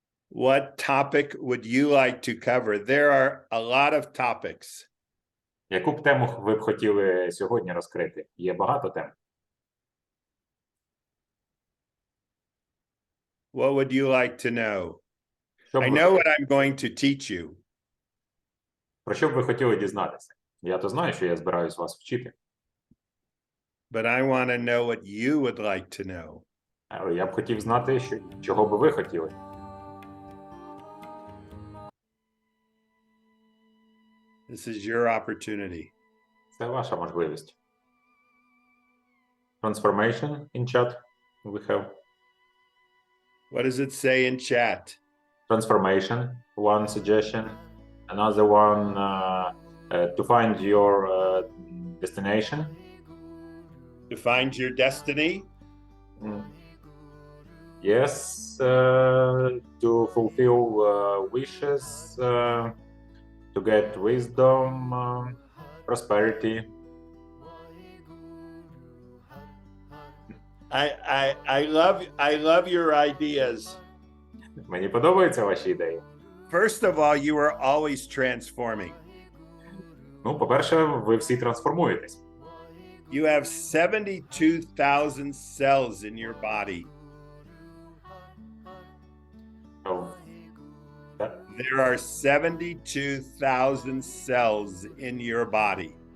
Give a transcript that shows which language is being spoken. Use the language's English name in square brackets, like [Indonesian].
[English] What topic would you like to cover? There are a lot of topics. [Ukrainian] Яку б тему ви б хотіли сьогодні розкрити? Є багато тем. [English] What would you like to know? [Ukrainian] Що б [English] I [Ukrainian] ви [English] know what [Ukrainian] хотіли- [English] I'm going to teach you, [Ukrainian] Про що б ви хотіли дізнатися? Я то знаю, що я збираюсь вас вчити. [English] but I want to know what you would like to know. [Ukrainian] Але я б хотів знати, чого би ви хотіли. [English] This is your opportunity. [Ukrainian] Це ваша можливість. [English] Transformation in chat we have. What does it say in chat? Transformation, one suggestion. Another one, to find your destination. To find your destiny? Mm. Yes, to fulfill wishes, to get wisdom, prosperity. I love your ideas. [Ukrainian] Мені подобаються ваші ідеї. [English] First of all, you are always transforming. [Ukrainian] Ну, по-перше, ви всі трансформуєтесь. [English] You have 72,000 cells in your body. There are 72,000 cells in your body.